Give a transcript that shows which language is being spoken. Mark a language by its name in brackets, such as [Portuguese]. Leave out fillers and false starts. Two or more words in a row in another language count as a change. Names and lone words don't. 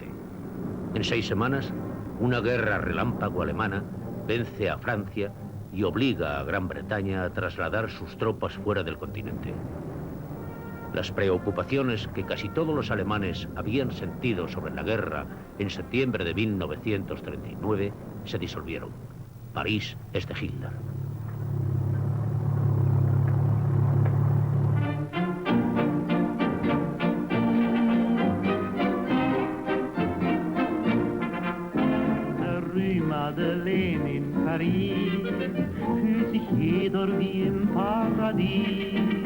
[Spanish] En 6 semanas, una guerra relámpago alemana vence a Francia y obliga a Gran Bretaña a trasladar sus tropas fuera del continente. Las preocupaciones que casi todos los alemanes habían sentido sobre la guerra en septiembre de 1939 se disolvieron. París es de Hitler. [German] Madeleine in Paris, fühlt sich jeder wie im Paradies.